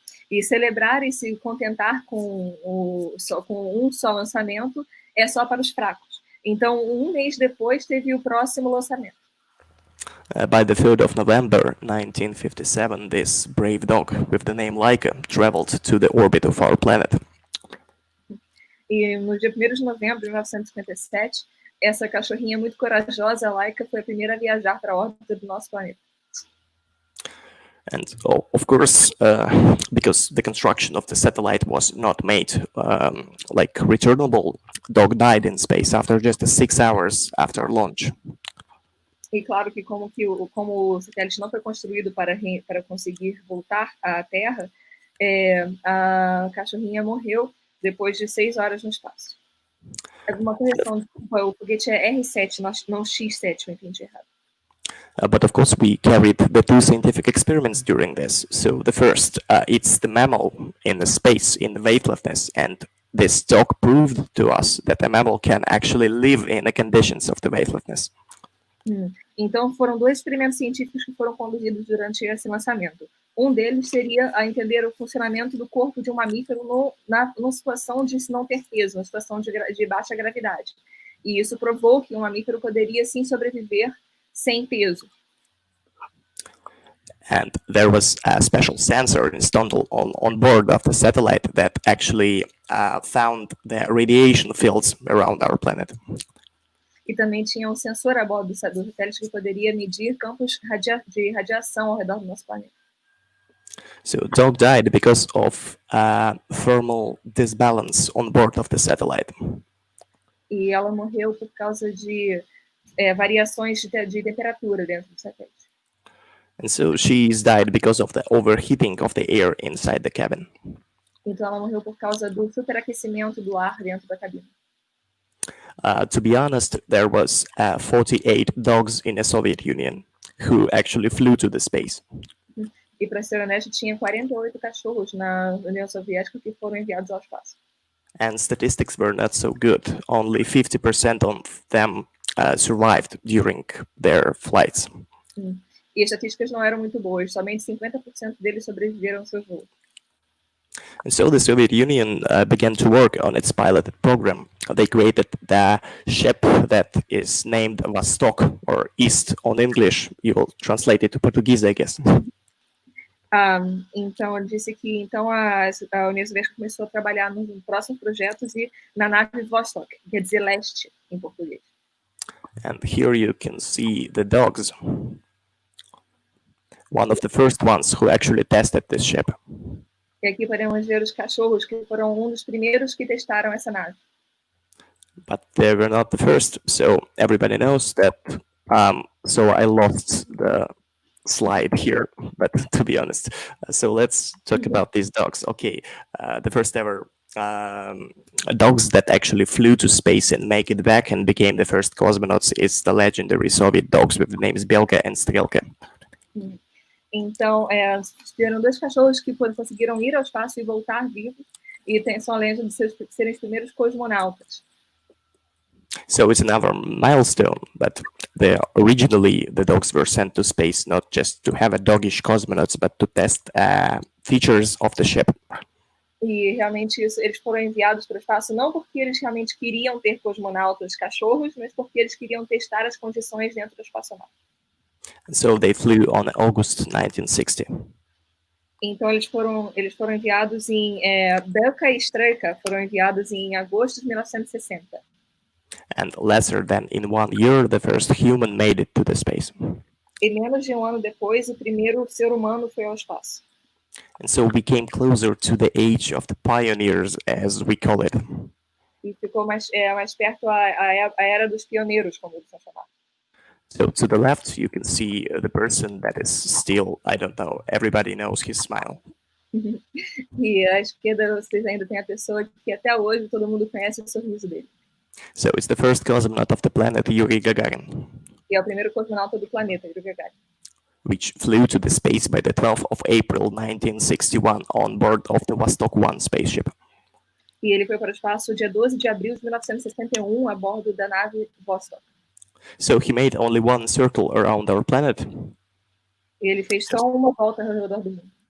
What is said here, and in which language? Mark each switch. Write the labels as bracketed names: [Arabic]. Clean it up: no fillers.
[Portuguese] E celebrar e se contentar com um só lançamento é só para os fracos. Então, 1 mês depois, teve o próximo lançamento. [English] By the 3rd of November 1957, this brave dog with the name Laika traveled to the orbit of our planet. [Portuguese] E no dia 1º de novembro de 1957, essa cachorrinha muito corajosa, Laika, foi a primeira a viajar para a órbita do nosso planeta. [English] And of course, because the construction of the satellite was not made like returnable, dog died in space after just 6 hours after launch. [Portuguese] E claro que como o satélite não foi construído para conseguir voltar à Terra, a cachorrinha morreu depois de 6 horas no espaço. Uma correção, o foguete é R7, não X7, eu entendi errado. [English] But of course, we carried the 2 scientific experiments during this. So the first, it's the mammal in the space, in the weightlessness, and this dog proved to us that the mammal can actually live in the conditions of the weightlessness. [Portuguese] Então, foram 2 experimentos científicos que foram conduzidos durante esse lançamento. Um deles seria a entender o funcionamento do corpo de um mamífero numa situação de não ter peso, numa situação de baixa gravidade. E isso provou que um mamífero poderia, sim, sobreviver sem peso. [English] And there was a special sensor installed on board of the satellite that actually found the radiation fields around our planet. [Portuguese] E também tinha um sensor a bordo do satélite que poderia medir campos de radiação ao redor do nosso planeta. [English] So dog died because of thermal disbalance on board of the satellite. [Portuguese] E ela morreu por causa de variações de temperatura dentro do satélite. [English] And so she's died because of the overheating of the air inside the cabin. [Portuguese] Então ela morreu por causa do superaquecimento do ar dentro da cabine. [English] To be honest, there was 48 dogs in the Soviet Union who actually flew to the space. [Portuguese] E para ser honesto, tinha 48 cachorros na União Soviética que foram enviados ao espaço. [English] And statistics were not so good. Only 50% of them survived during their flights. [Portuguese] E as estatísticas não eram muito boas. Somente 50% deles sobreviveram aos seus voos. [English] And so the Soviet Union began to work on its piloted program. They created the ship that is named Vostok, or East on English. You will translate it to Portuguese, I guess. [Portuguese] Então, ele disse que a União Soviética começou a trabalhar nos próximos projetos e na nave Vostok, quer dizer leste em português. [English] And here you can see the dogs. One of the first ones who actually tested this ship. [Portuguese] E aqui podemos ver os cachorros que foram dos primeiros que testaram essa nave. [English] But they were not the first, so everybody knows that. So I lost the slide here, but to be honest, so let's talk about these dogs. Okay, the first ever dogs that actually flew to space and make it back and became the first cosmonauts is the legendary Soviet dogs with the names Belka and Strelka. [Portuguese] Então, tiveram 2 cachorros que conseguiram ir ao espaço e voltar vivos, e são a lenda de serem os primeiros cosmonautas. [English] So it's another milestone, but originally the dogs were sent to space not just to have a doggish cosmonauts, but to test features of the ship. [Portuguese] E realmente eles foram enviados para o espaço não porque eles realmente queriam ter cosmonautas cachorros, mas porque eles queriam testar as condições dentro da espaçonave. [English] So they flew on August 1960. [Portuguese] Então eles foram enviados em Belka e Strelka foram enviados em agosto de 1960. [English] And lesser than in 1 year, the first human made it to the space. [Portuguese] E menos de 1 ano depois, o primeiro ser humano foi ao espaço. [English] And so we came closer to the age of the pioneers, as we call it. [Portuguese] E ficou mais perto a era dos pioneiros, como eles são chamados. [English] So to the left, you can see the person that is still, I don't know, everybody knows his smile. [Portuguese] E à esquerda, vocês ainda têm a pessoa que até hoje todo mundo conhece o sorriso dele. [English] So it's the first cosmonaut of the planet, Yuri Gagarin. [Portuguese] E é o primeiro cosmonauta do planeta, Yuri Gagarin. [English] Which flew to the space by the 12th of April 1961 on board of the Vostok 1 spaceship. [Portuguese] E ele foi para o espaço dia 12 de abril de 1961 a bordo da nave Vostok. [English] So he made only one circle around our planet. [Portuguese] E ele fez só uma volta ao redor do mundo.